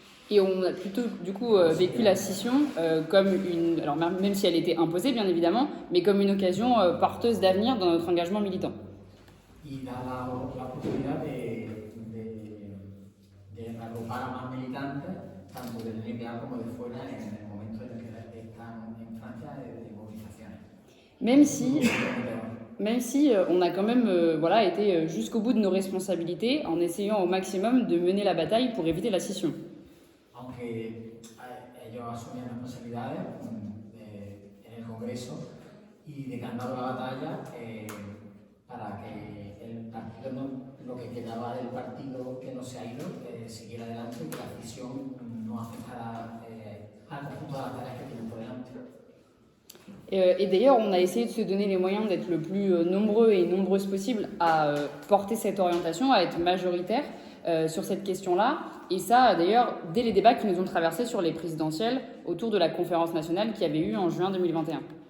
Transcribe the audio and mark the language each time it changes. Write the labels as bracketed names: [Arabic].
[French] Et on a plutôt du coup vécu la scission comme une, alors même si elle était imposée bien évidemment, mais comme une occasion porteuse d'avenir dans notre engagement militant. [Spanish] Y da la oportunidad de agrupar a más militantes, tanto del NPA como de fuera, en el momento en el que están en Francia de movilizaciones. [French] Même si on a quand même été jusqu'au bout de nos responsabilités en essayant au maximum de mener la bataille pour éviter la scission. [Spanish] Aunque ellos asumían responsabilidades en el Congreso y de que han dado la batalla para que el partido, lo que quedaba del partido que no se ha ido, siguiera adelante y que la [French] scission [Spanish] no afectara al conjunto de las tareas que tienen por delante. [French] Et d'ailleurs, on a essayé de se donner les moyens d'être le plus nombreux et nombreuses possible à porter cette orientation, à être majoritaire sur cette question-là. Et ça, d'ailleurs, dès les débats qui nous ont traversés sur les présidentielles autour de la conférence nationale qui avait eu en juin 2021.